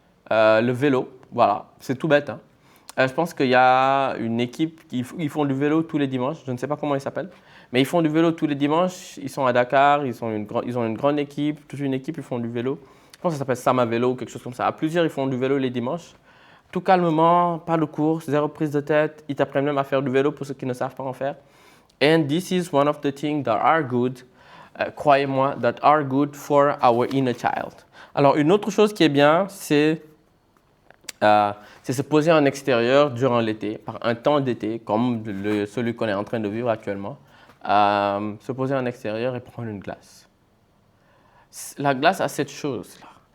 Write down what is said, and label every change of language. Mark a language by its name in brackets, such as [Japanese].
[French] Le vélo, voilà, c'est tout bête. Hein. Je pense qu'il y a une équipe ils font du vélo tous les dimanches. Je ne sais pas comment ils s'appellent. Mais ils font du vélo tous les dimanches. Ils sont à Dakar, ils ont une grande équipe. Toute une équipe, ils font du vélo. Je pense que ça s'appelle Sama Vélo ou quelque chose comme ça. À plusieurs, ils font du vélo les dimanches. Tout calmement, pas de course, zéro prise de tête. Ils t'apprennent même à faire du vélo pour ceux qui ne savent pas en faire. [English] And this is one of the things that are good, [French] croyez-moi, [English] that are good for our inner child. [French] Alors, une autre chose qui est bien, c'est se poser en extérieur durant l'été, par un temps d'été, comme celui qu'on est en train de vivre actuellement. Se poser en extérieur et prendre une glace. La glace a cette chose-là.